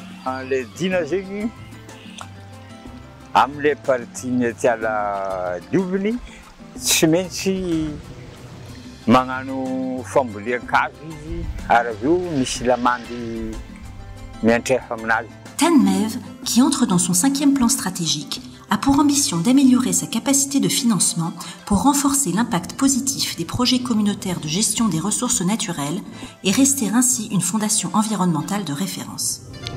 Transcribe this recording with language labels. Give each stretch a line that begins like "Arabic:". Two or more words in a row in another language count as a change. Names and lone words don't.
Malagasy: Le dina zegny amin'ilay partie atiala dioviny tsy maintsy magnano fambolean-kazo izy ary aveo misy lamandy miantrefa aminazy.
French: TANMEV, qui entre dans son 5e plan stratégique, a pour ambition d'améliorer sa capacité de financement pour renforcer l'impact positif des projets communautaires de gestion des ressources naturelles et rester ainsi une fondation environnementale de référence.